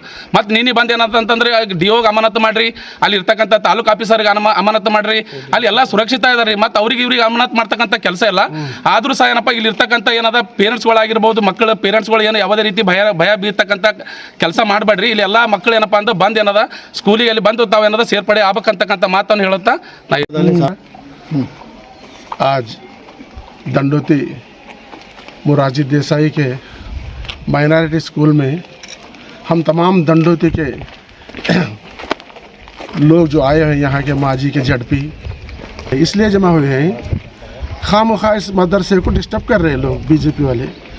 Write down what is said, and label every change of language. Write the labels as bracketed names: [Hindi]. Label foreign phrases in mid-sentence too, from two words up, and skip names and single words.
[Kannada] ಮತ್ತು ನೀನು ಬಂದು ಏನಂತಂದ್ರೆ DOಗೆ ಅಮಾನತು ಮಾಡಿರಿ, ಅಲ್ಲಿ ಇರ್ತಕ್ಕಂಥ ತಾಲೂಕು ಆಫೀಸರ್ಗೆ ಅಮಾನತು ಮಾಡಿರಿ, ಅಲ್ಲಿ ಎಲ್ಲ ಸುರಕ್ಷಿತ ಇದ್ದಾರೆ. ಮತ್ತು ಅವ್ರಿಗೆ ಇವ್ರಿಗೆ ಅಮಾನತು ಮಾಡ್ತಕ್ಕಂಥ ಕೆಲಸ ಇಲ್ಲ. ಆದರೂ ಸಹ ಏನಪ್ಪ ಇಲ್ಲಿ ಇರ್ತಕ್ಕಂಥ ಏನದ ಪೇರೆಂಟ್ಸ್ಗಳಾಗಿರ್ಬೋದು, ಮಕ್ಕಳ ಪೇರೆಂಟ್ಸ್ಗಳು ಏನು ಯಾವುದೇ ರೀತಿ ಭಯ ಬೀರ್ತಕ್ಕಂಥ ಕೆಲಸ ಮಾಡಬೇಡ್ರಿ. ಇಲ್ಲಿ ಎಲ್ಲ ಮಕ್ಕಳು ಏನಪ್ಪ ಅಂದ್ರೆ ಬಂದು ಏನದ ಸ್ಕೂಲಿಗೆ ಅಲ್ಲಿ ಬಂದು ತಾವೇನದ ಸೇರ್ಪಡೆ ಆಗ್ಬೇಕಂತಕ್ಕಂಥ ಮಾತನ್ನು ಹೇಳುತ್ತಾ [Hindi] आज दंडोती मोरारजी देसाई के [English] minority school [Hindi] में हम तमाम दंडोती के लोग जो आए हैं, यहाँ के माजी के ZP इसलिए जमा हुए हैं, खामखा इस मदरसे को डिस्टर्ब कर रहे हैं लोग BJP वाले।